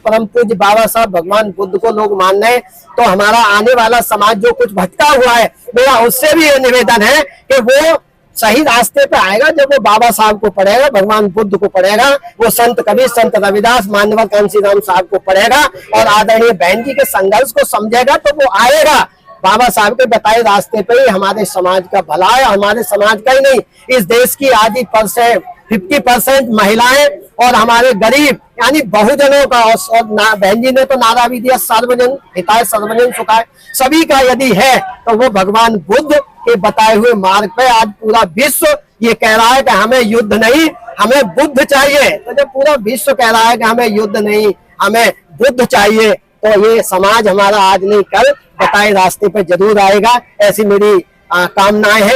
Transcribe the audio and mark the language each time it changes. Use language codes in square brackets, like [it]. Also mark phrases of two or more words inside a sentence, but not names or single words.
[hi] परम पूज्य बाबा साहब भगवान बुद्ध को लोग मान रहे हैं। तो हमारा आने वाला समाज जो कुछ भटका हुआ है, मेरा उससे भी ये निवेदन है कि वो सही रास्ते पे आएगा जब वो बाबा साहब को पढ़ेगा, भगवान बुद्ध को पढ़ेगा, वो संत कबीर, संत रविदास, माननीय कांशीराम साहब को पढ़ेगा और आदरणीय बहन जी के संघर्ष को समझेगा, तो वो आएगा। बाबा साहब के बताए रास्ते पे ही हमारे समाज का भला है, हमारे समाज का ही नहीं, इस देश की आधी 50% महिलाएं और हमारे गरीब यानी बहुजनों का, और बहन जी ने तो नारा भी दिया, [sa] सर्वजन हिताय सर्वजन सुखाय, [hi] सभी का यदि है तो वो भगवान बुद्ध के बताए हुए मार्ग पे आज पूरा विश्व ये कह रहा है कि हमें युद्ध नहीं, हमें बुद्ध चाहिए। तो जब पूरा विश्व कह रहा है कि हमें युद्ध नहीं, हमें बुद्ध चाहिए, तो ये समाज हमारा आज नहीं कल बताए रास्ते पे जरूर आएगा, ऐसी मेरी कामनाएं हैं।